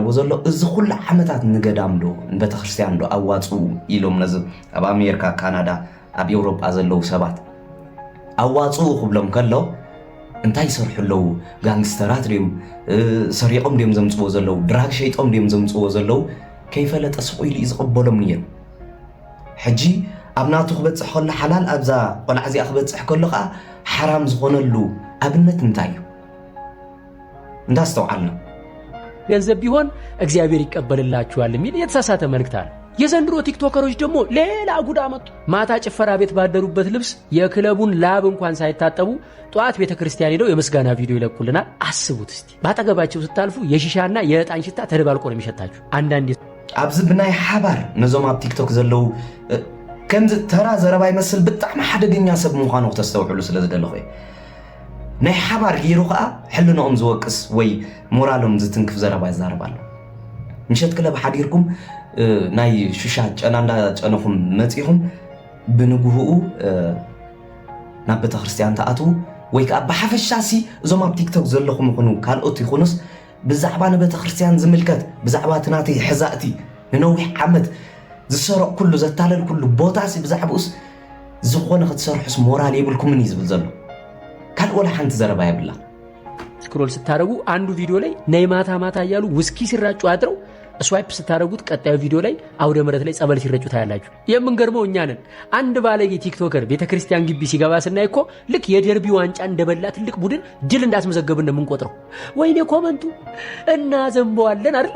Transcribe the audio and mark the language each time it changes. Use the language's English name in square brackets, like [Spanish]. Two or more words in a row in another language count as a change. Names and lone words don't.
[Tigrinya] ዘሎ እዚ ኩሉ ዓመታት ንገዳም ዶ ንቤተ ክርስቲያን ዶ ኣዋፅኡ ኢሎም ነዚ ኣብ ኣሜሪካ ካናዳ ኣብ ኤውሮጳ ዘለው ሰባት ኣዋፅኡ ክብሎም ከሎ እንታይ ይሰርሑ ኣለዉ ጋንግስተራት ድዮም ሰሪቆም ድዮም ዘምፅዎ ዘለው ድራግ ሸይጦም ድዮም ዘምፅዎ ዘለው ከይፈለጠ ስቑኢሉ እዩ ዝቕበሎም ነይሩ ሕጂ ኣብ ናቱ ክበፅሕ ከሎ ሓላል ኣብዛ ቆልዓ እዚኣ ክበፅሕ ከሎ ከዓ ሓራም ዝኾነሉ ኣብነት እንታይ እዩ እንዳስተውዓልና [Amharic] ገንዘብ ቢሆን እግዚአብሔር ይቀበልላችኋል የሚል የተሳሳተ መልእክት አለ። የዘንድሮ ቲክቶከሮች ደግሞ ሌላ ጉድ አመጡ። ማታ ጭፈራ ቤት ባደሩበት ልብስ የክለቡን ላብ እንኳን ሳይታጠቡ ጧት ቤተክርስቲያን ሄደው የምስጋና ቪዲዮ ይለቁልናል። አስቡት እስቲ። ባጠገባቸው ስታልፉ የሺሻና የዕጣን ሽታ ተደባልቆ ነው የሚሸታችሁ። አንዳንዴ [Tigrinya] ኣብዚ ብናይ ሓባር ነዞም ኣብ ቲክቶክ ዘለው ከምዚ ተራ ዘረባ ይመስል ብጣዕሚ ሓደገኛ ሰብ ምዃኑ ክተስተውዕሉ ስለ ዝደለኹ ናይ ሓባር ገይሩ ከዓ ሕልንኦም ዝወቅስ ወይ ሞራሎም ዝትንክፍ ዘረባ ይዛረብ ኣሎ ምሸት ክለብ ሓዲርኩም ናይ ሹሻ ጨና እንዳጨነኹም መፂኹም ብንግህኡ ናብ ቤተ ክርስቲያን ተኣትዉ ወይ ከዓ ብሓፈሻሲ እዞም ኣብ ቲክቶክ ዘለኹም ይኹኑ ካልኦት ይኹኑስ ብዛዕባ ንቤተ ክርስቲያን ዝምልከት ብዛዕባ ትናተይ ሕዛእቲ ንነዊሕ ዓመት ዝሰርቕ ኩሉ ዘታለል ኩሉ ቦታሲ ብዛዕባኡስ ዝኾነ ክትሰርሑስ ሞራል የብልኩምን እዩ ዝብል ዘሎ ካልእ ወላ ሓንቲ ዘረባ የብላ [Amharic] ስክሮል ስታረጉ አንዱ ቪዲዮ ላይ ናይ ማታ ማታ እያሉ ውስኪ ሲራጩ አድረው ስዋይፕ ስታረጉት ቀጣዩ ቪዲዮ ላይ አውደ ምሕረት ላይ ጸበል ሲረጩ ታያላችሁ። የምንገርመው እኛ ነን። አንድ ባለጌ ቲክቶከር ቤተክርስቲያን ግቢ ሲገባ ስናይ እኮ ልክ የደርቢ ዋንጫ እንደበላ ትልቅ ቡድን ድል እንዳስመዘገብን ነው የምንቆጥረው። ወይኔ ኮመንቱ እና ዘንበዋለን አይደል?